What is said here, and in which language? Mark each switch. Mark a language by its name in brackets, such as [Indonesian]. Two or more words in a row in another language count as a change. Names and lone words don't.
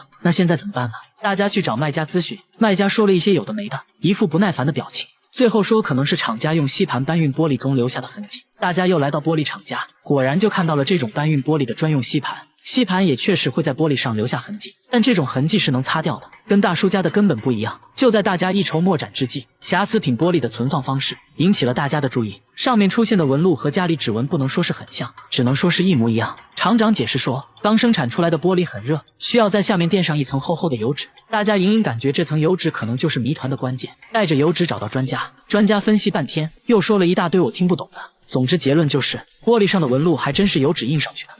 [Chinese] 那現在怎麼辦呢？大家去找賣家諮詢，賣家說了一些有的沒的，一副不耐煩的表情，最後說可能是廠家用吸盤搬運玻璃中留下的痕跡。大家又來到玻璃廠家，果然就看到了這種搬運玻璃的專用吸盤，吸盘也確實會在玻璃上留下痕跡，但這種痕跡是能擦掉的，跟大叔家的根本不一樣。就在大家一籌莫展之際，瑕疵品玻璃的存放方式引起了大家的注意，上面出現的紋路和家裡指紋不能說是很像，只能說是一模一樣。廠長解釋說，剛生產出來的玻璃很熱，需要在下面墊上一層厚厚的油紙，大家隱隱感覺這層油紙可能就是謎團的關鍵。帶着油紙找到專家，專家分析半天，又說了一大堆我聽不懂的。總之結論就是，玻璃上的紋路還真是油紙印上去的。